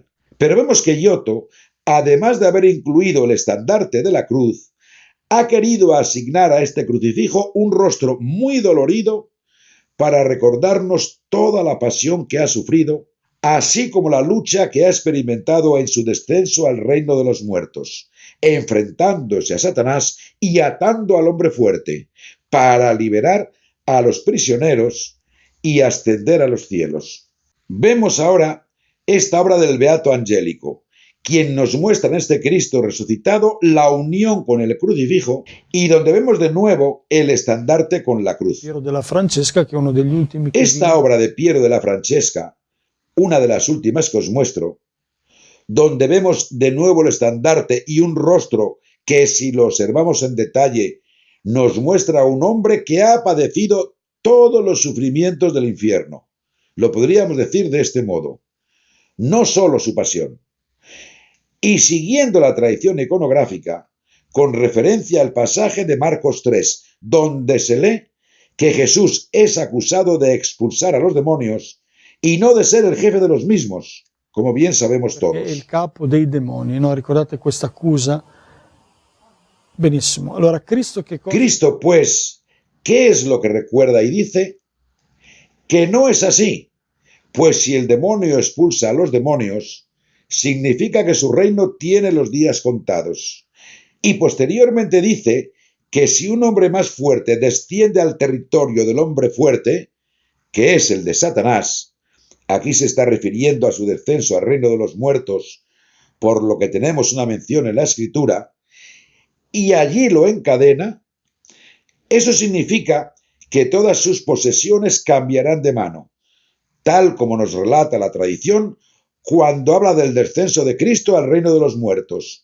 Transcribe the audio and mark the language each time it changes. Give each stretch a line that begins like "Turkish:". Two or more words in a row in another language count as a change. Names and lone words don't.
Spanish: Pero vemos que Giotto, además de haber incluido el estandarte de la cruz, ha querido asignar a este crucifijo un rostro muy dolorido para recordarnos toda la pasión que ha sufrido, así como la lucha que ha experimentado en su descenso al reino de los muertos, enfrentándose a Satanás y atando al hombre fuerte, para liberar a los prisioneros y ascender a los cielos. Vemos ahora esta obra del Beato Angélico, quien nos muestra en este Cristo resucitado la unión con el crucifijo y donde vemos de nuevo el estandarte con la cruz.
Italian: Piero della Francesca, che è uno degli ultimi che
Spanish: Esta
Italian: vive.
Spanish: obra de Piero de la Francesca, una de las últimas que os muestro, donde vemos de nuevo el estandarte y un rostro que, si lo observamos en detalle, nos muestra a un hombre que ha padecido todos los sufrimientos del infierno. Lo podríamos decir de este modo: no solo su pasión. Y siguiendo la tradición iconográfica, con referencia al pasaje de Marcos 3, donde se lee que Jesús es acusado de expulsar a los demonios y no de ser el jefe de los mismos, como bien sabemos
Italian: Perché è
Spanish: todos.
Italian: il capo dei demoni, no? Ricordate questa accusa? Benissimo. Allora, Cristo che cosa?
Spanish: Cristo, pues, ¿qué es lo que recuerda y dice? Que no es así, pues si el demonio expulsa a los demonios, significa que su reino tiene los días contados. Y posteriormente dice que si un hombre más fuerte desciende al territorio del hombre fuerte, que es el de Satanás, aquí se está refiriendo a su descenso al reino de los muertos, por lo que tenemos una mención en la Escritura, y allí lo encadena, eso significa que todas sus posesiones cambiarán de mano, tal como nos relata la tradición cuando habla del descenso de Cristo al reino de los muertos.